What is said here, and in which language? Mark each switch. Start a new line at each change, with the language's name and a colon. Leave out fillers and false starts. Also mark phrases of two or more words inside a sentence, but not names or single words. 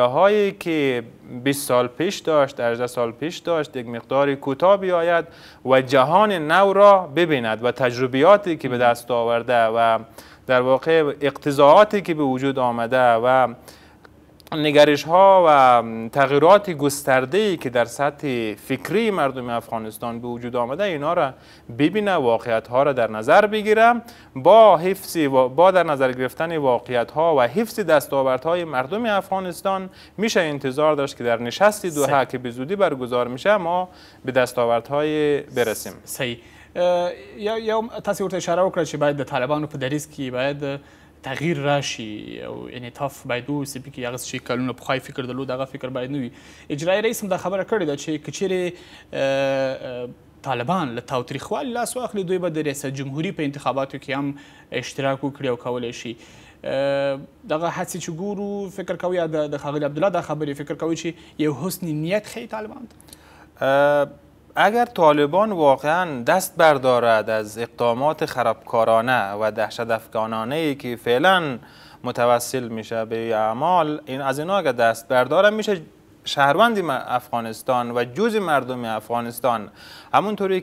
Persian: هایی که 20 سال پیش داشت، 18 سال پیش داشت، یک مقدار کوتاه بیاید و جهان نو را ببیند و تجربیاتی که به دست آورده و در واقع اقتضاعاتی که به وجود آمده و نگرش ها و تغییرات گسترده‌ای که در سطح فکری مردم افغانستان به وجود آمده اینا را ببینه، واقعیت ها را در نظر بگیره، با در نظر گرفتن واقعیت ها و حفظ دستاوردهای مردم افغانستان میشه انتظار داشت که در نشست دوحه که به زودی برگزار میشه ما به دستاوردهای برسیم. صحیح.
Pashto: یا تاسو ورته اشاره وکړه چې باید د طالبانو په دریځ کې باید تغییر راشي او انعطاف باید وسي پکې هغه چې کلونه پخوای فکر درلود هغه فکر باید نه وي. اجرایي رئیس هم دا خبره کړې ده چې که چیرې طالبان له تاوتریخوالي لاس واخلي دوی به د ریاست جمهوري په انتخاباتو کې هم اشتراک وکړي او کولی شي. دغه هڅې چې ګورو فکر کوي یا د ښاغلي عبدالله دا خبرې فکر کوي چې یو حسن نیت ښیي طالبان ته؟
Persian: اگر طالبان واقعا دست بردارد از اقدامات خرابکارانه و دهشت افکانانه‌ای که فعلا متوسل میشه به اعمال، این از اینا اگر دست برداره میشه شهروند افغانستان و جزء مردم افغانستان، همونطوری